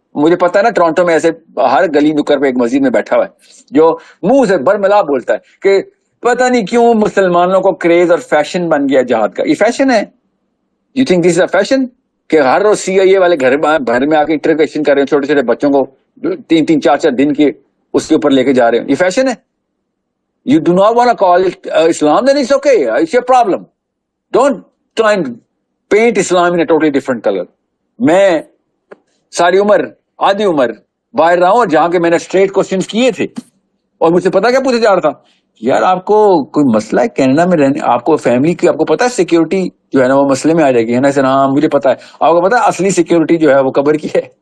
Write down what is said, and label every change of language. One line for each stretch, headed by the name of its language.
Urdu: مجھے پتا ہے نا ٹورانٹو میں ایسے ہر گلی نکر پہ ایک مسجد میں بیٹھا ہوا ہے جو منہ سے برملا بولتا ہے کہ پتہ نہیں کیوں مسلمانوں کو کریز اور فیشن بن گیا جہاد کا. یہ فیشن ہے؟
English: you think this is a fashion
Urdu: کہ ہر روز سی آئی اے والے گھر میں آ کے انٹروگیشن کر رہے ہیں چھوٹے چھوٹے بچوں کو 3-4 دن کے اس کے اوپر لے کے جا رہے ہیں؟ یہ فیشن ہے؟
English: You do not want to call it Islam, then it's okay. It's your problem. Don't try and paint Islam in a totally different color.
Urdu: میں ساری عمر آدھی عمر باہر رہا ہوں اور جہاں کے میں نے اسٹریٹ کوشچنس کیے تھے اور مجھ سے پتا کیا پوچھا جا رہا تھا، یار آپ کو کوئی مسئلہ ہے کینیڈا میں رہنے، آپ کو فیملی کی، آپ کو پتا ہے سیکورٹی جو ہے نا وہ مسئلے میں آ جائے گی ہے نا. سر ہاں مجھے پتا ہے. آپ کو پتا ہے اصلی سیکورٹی جو ہے وہ قبر کی ہے.